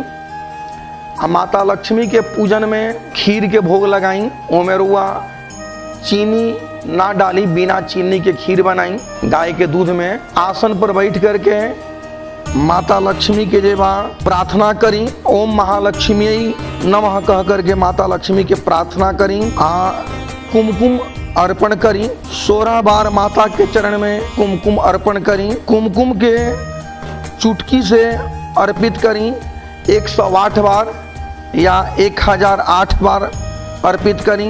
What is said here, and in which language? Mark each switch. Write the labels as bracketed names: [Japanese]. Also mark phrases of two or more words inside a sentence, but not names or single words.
[Bhojpuri] माता लक्ष्मी के पूजन में खीर के भोग लगाई। ओमे रुआ चीनी ना डाली बिना चीनी के खीर बनाई गाय के दूध में। आसन पर बैठ करके माता लक्ष्मी के जेबा प्रार्थना करी। [Sanskrit] ओम महालक्ष्मी नमः [Bhojpuri] कह करके माता लक्ष्मी के प्रार्थना करी। कुमकुम अर्पण करी। 16 बार माता के चरण में कुमकुम अर्पण करी। कुमकुम के चुटकी से अर्पित करी। 108 बार या 1008 बार अर्पित करी।